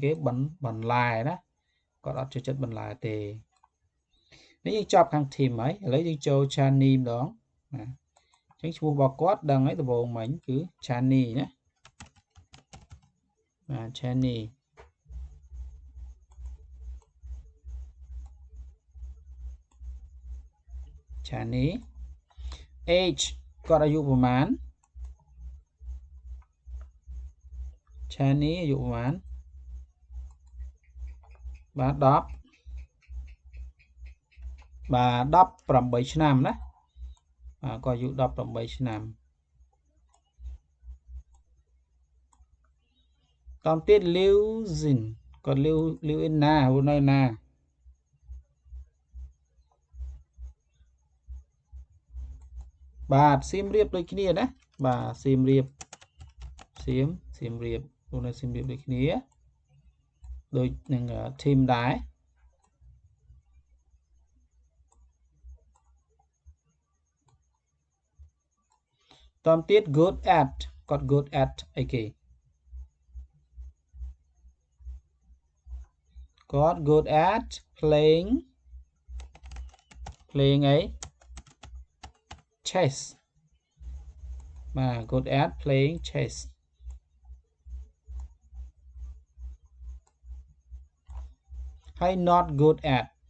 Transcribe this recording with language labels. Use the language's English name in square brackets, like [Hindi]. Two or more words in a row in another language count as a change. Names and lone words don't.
[Khmer] គេបន្លែណាគាត់អត់ចូលចិត្តបន្លែទេនេះយើងចប់ខាង team ហើយឥឡូវយើងចូល Chani ម្ដងណាអញ្ចឹងឈ្មោះរបស់គាត់ដឹងហើយដំបូងមិញគឺ Chani ណាបាទ Chani age គាត់អាយុប្រហែល Chani អាយុប្រហែល បាទ10បាទ18ឆ្នាំណាបាទគាត់អាយុ18ឆ្នាំតទៀត [English] lives in [Khmer] គាត់ [English] live in [Khmer] ណារស់នៅណា បាទសៀមរាបដូចគ្នាណាបាទសៀមរាបរស់នៅសៀមរាបដូចគ្នាដូចនឹង team ដែរ តទៀត [English] good at [Khmer] គាត់ [English] good at [Khmer] អីគេគាត់ [English] good at playing [Khmer] អី chess បាទ [English] good at playing chess ហើយ not good at